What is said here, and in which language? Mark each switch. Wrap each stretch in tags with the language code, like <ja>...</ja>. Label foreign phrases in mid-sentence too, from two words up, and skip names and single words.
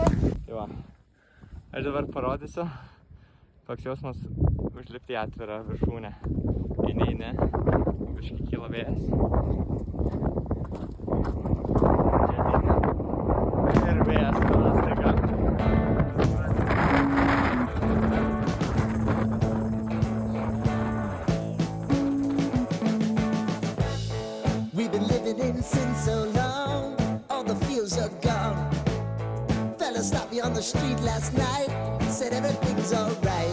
<lt>Tai va. Aš dabar parodysiu, koks jausmas užlipti į atvirą viršūnę. Eini, biškį kyla vėjas. Ir vėjas kyla staiga.</lt> <en>We've been living in sin so long, all the feels are gone. Fella stopped me on the street last night, said everything's alright.</en>